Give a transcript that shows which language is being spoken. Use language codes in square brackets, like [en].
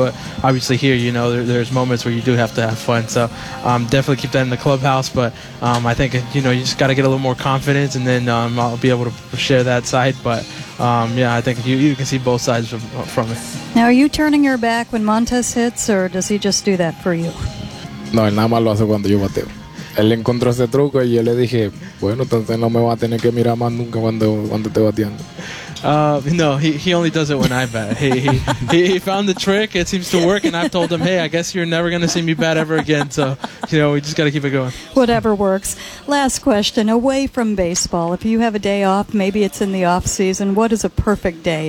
[en] But obviously here, you know, there's moments where you do have to have fun. So definitely keep that in the clubhouse. But I think, you know, you just got to get a little more confidence and then I'll be able to share that side. But, yeah, I think you can see both sides from it. Now, are you turning your back when Montes hits or does he just do that for you? [es] No, él nada más lo hace cuando yo bateo. Él encontró ese truco y yo le dije, bueno, entonces no me va a tener que mirar más nunca cuando esté bateando. [en] No, he only does it when I bat. He found the trick. It seems to work, and I've told him, hey, I guess you're never going to see me bat ever again. So, you know, we just got to keep it going. Whatever works. Last question, away from baseball, if you have a day off, maybe it's in the off season, what is a perfect day?